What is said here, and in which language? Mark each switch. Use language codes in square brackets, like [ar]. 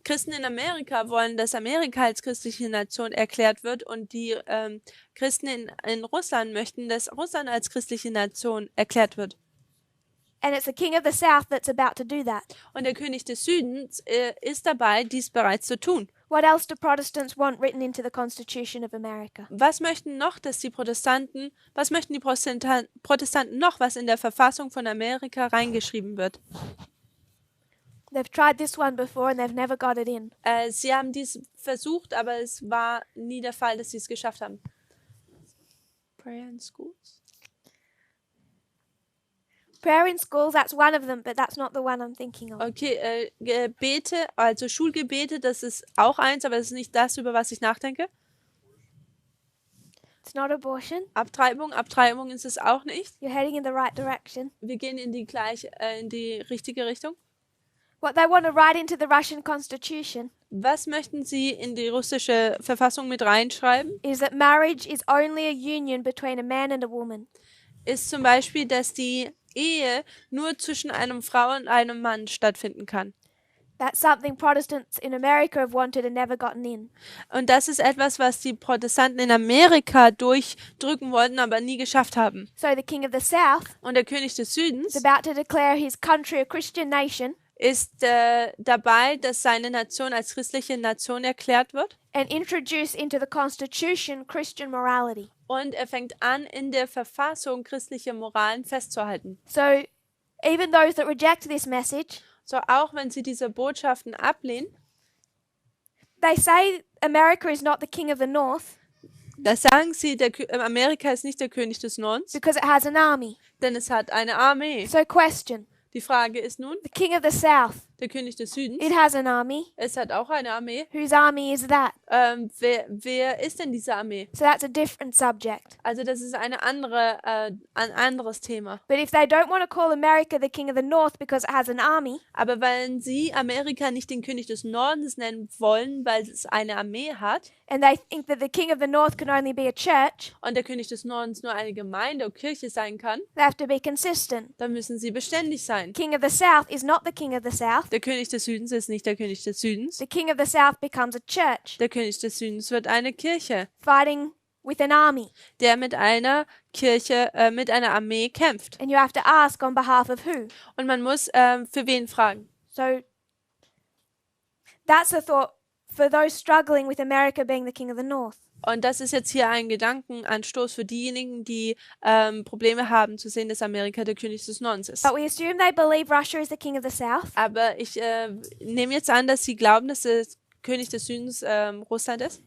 [de] Christen in Amerika wollen, dass Amerika als christliche Nation erklärt wird und die Christen in Russland möchten, dass Russland als christliche Nation erklärt wird. [en] And it's the King of the South that's about to do that. [de] Und der König des Südens ist dabei, dies bereits zu tun. [en] What else do Protestants want written into the Constitution of America? [de] Was möchten noch, dass was möchten die Protestanten noch, was in der Verfassung von Amerika reingeschrieben wird? [en] They've tried this one before and they've never got it in. [de] Sie haben dies versucht, aber es war nie der Fall, dass sie es geschafft haben. [en] Prayer in schools? Prayer in schools, that's one of them, but that's not the one I'm thinking of. [de] Okay, Gebete, also Schulgebete, das ist auch eins, aber das ist nicht das, über was ich nachdenke. [en] It's not abortion. [de] Abtreibung ist es auch nicht. [en] You're heading in the right direction. [de] Wir gehen in die richtige Richtung. [en] What they want to write into the Russian Constitution [de] Was möchten Sie in die russische Verfassung mit reinschreiben? [en] is that marriage is only a union between a man and a woman. [de] Ist zum Beispiel, dass die Ehe nur zwischen einer Frau und einem Mann stattfinden kann. [en] That's something Protestants in America have wanted and never gotten in. [de] Und das ist etwas, was die Protestanten in Amerika durchdrücken wollten, aber nie geschafft haben. [en] So the King of the South [de] Und der König des [en] is [de] Südens [en] about to declare his country a Christian nation [de] ist dabei, dass seine Nation als christliche Nation erklärt wird. [en] and introduce into the Constitution Christian morality. [de] Und er fängt an, in der Verfassung christliche Moralen festzuhalten. [en] So even those that reject this message, [de] So auch wenn sie diese Botschaften ablehnen, [en] they say America is not the king of the north [de] da sagen sie, Amerika ist nicht der König des Nordens, [en] because it has an army. [de] denn es hat eine Armee. [en] So question, [de] Die Frage ist nun, [en] the king of the south, [de] der König des Südens, [en] it has an army. [de] es hat auch eine Armee. [en] Whose army is that? [de] Wer ist denn diese Armee? [en] So that's a different subject. [de] Also das ist ein anderes Thema. [en] But if they don't want to call America the king of the north because it has an army, [de] Aber wenn sie Amerika nicht den König des Nordens nennen wollen, weil es eine Armee hat [en] and they think that the king of the north can only be a church, [de] und der König des Nordens nur eine Gemeinde oder Kirche sein kann, [en] they have to be consistent. [de] dann müssen sie beständig sein. [en] King of the south is not the king of the south. [de] Der König des Südens ist nicht der König des Südens. [en] The king of the south becomes a church [de] Der König des Südens wird eine Kirche, [en] fighting with an army. [de] der mit einer Kirche, mit einer Armee kämpft. [en] And you have to ask on behalf of who? [de] Und man muss für wen fragen. [en] So that's a thought for those struggling with America being the king of the north. [de] Und das ist jetzt hier ein Gedankenanstoß für diejenigen, die Probleme haben zu sehen, dass Amerika der König des Nordens ist. [en] But we assume they believe Russia is the king of the south. [de] Aber ich nehme jetzt an, dass sie glauben, dass der König des Südens Russland ist.